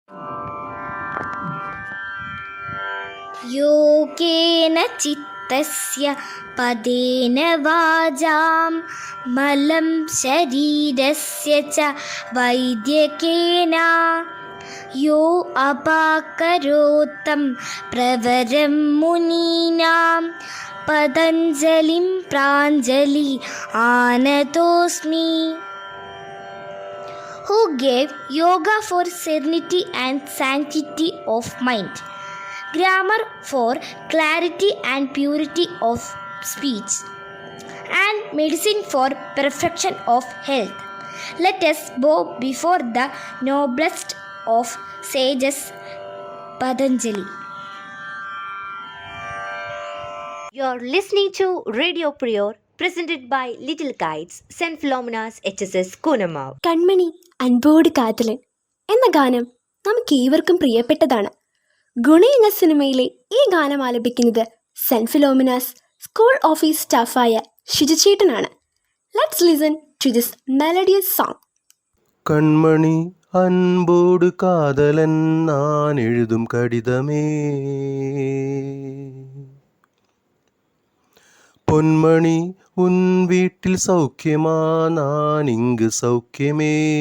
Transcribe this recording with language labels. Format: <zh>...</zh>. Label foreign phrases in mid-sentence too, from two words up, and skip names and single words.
<sa>യോഗേന ചിത്തസ്യ പദേന വാചാം മലം ശരീരസ്യ ച വൈദ്യകേന यो अपाकरोत्तं प्रवरं मुनीनां पतञ्जलिं प्राञ्जलि आनतोऽस्मि.</sa> <en>Who gave yoga for serenity and sanctity of mind, grammar for clarity and purity of speech, and medicine for perfection of health. Let us bow before the noblest of sages, Patanjali. You're listening to Radio Prior, presented by Little Kites, St. Philomena's HSS Kunamav.</en> <ml>കൺമണി അൻപോട് കാതലൻ എന്ന ഗാനം നമുക്ക് ഏവർക്കും പ്രിയപ്പെട്ടതാണ്. ഗുണ എന്ന സിനിമയിലെ ഈ ഗാനം ആലപിക്കുന്നത് സെന്റ് ഫിലോമിനാസ് സ്കൂൾ ഓഫീസ് സ്റ്റാഫായ ഷിജുചേട്ടനാണ്.</ml> <en>Let's listen to this melodious song.</en> <ta>கண்மணி அன்போடு காதலன் நான் எழுதும் கடிதமே, பொன்மணி உன் வீட்டில் சௌக்கியமா, நான் இங்கு சௌக்கியமே.</ta>